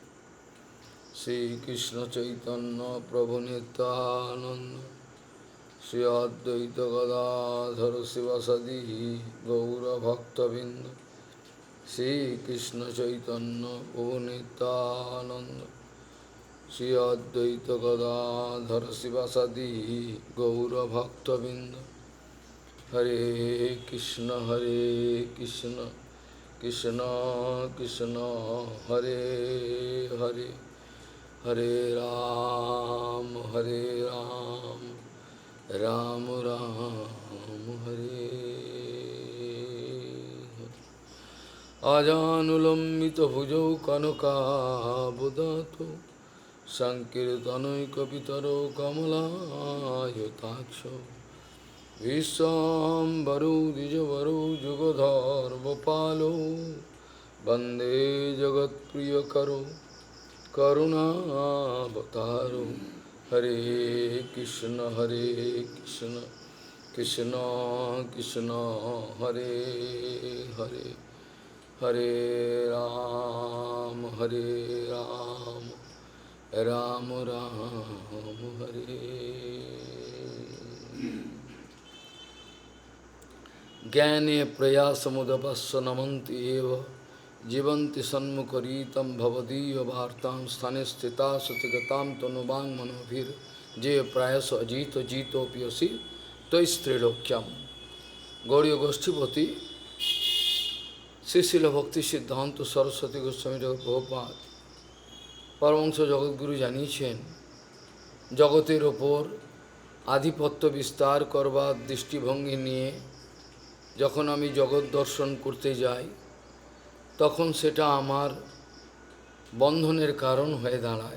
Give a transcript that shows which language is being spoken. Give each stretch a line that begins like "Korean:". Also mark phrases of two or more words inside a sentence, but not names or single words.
Sanskrit: श्रीकृष्ण चैतन्य प्रभु नित्यानन्द श्री अद्वैत गदाधर शिवसदि गौरभक्तबिंद श्रीकृष्ण चैतन्य प्रभु नित्यानंद श्री अद्वैत गदाधर शिवसदि गौरभक्तबिंद। हरे कृष्ण कृष्ण कृष्ण हरे हरे हरे राम राम राम हरे हरे। आजानुलंबित भुजौ कनकाबुदातो संकीर्तनैकपितरो कमलायताक्षो विश्वाम्बरो द्विजवरो जुगधर्मपालो वन्दे जगत्प्रियकरो करुणावतारो। हरे कृष्ण कृष्ण कृष्ण हरे हरे हरे राम राम राम हरे। ज्ञाने प्रयासमुदपस्स नमन्ति एव जीवन्ति सन्मुखरीतं भवदीयवार्तां स्थाने स्थिता सतिगतां तनुवां मनोभिर जे प्रायस अजीत जीतोऽप्यसि तैस्त्रिलोक्यम।
Bangla: गौड़ीय गोष्ठीपति श्री भक्ति सिद्धांत सरस्वती गोस्वामी ঠাকুর প্রভুপাদ পরমহংস জগৎগুরু জানিয়েছেন, জগতের ওপর আধিপত্য বিস্তার করবার দৃষ্টিভঙ্গি নিয়ে যখন আমি জগৎ দর্শন করতে যাই তখন সেটা আমার বন্ধনের কারণ হয়ে দাঁড়ায়।